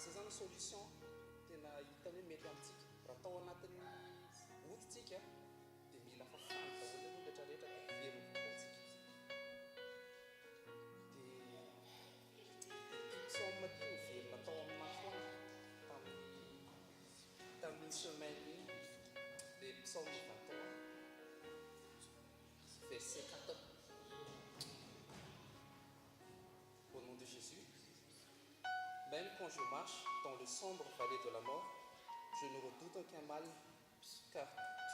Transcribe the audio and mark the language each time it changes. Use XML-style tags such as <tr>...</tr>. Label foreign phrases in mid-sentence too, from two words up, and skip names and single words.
<mg>ny solution tena hita hoe mety amintsika raha atao anatin'ny oditsika dia mila fafana daholo aloha rehetrarehetra dia veriny vaovaontsika dia psaume ty miverina tao amin'ny foana tamin'ny semaine iny dia psaume 23 verset 14.</mg> <fr>Au nom de Jésus, même quand je marche dans le sombre vallée de la mort, je ne redoute aucun mal, car</fr>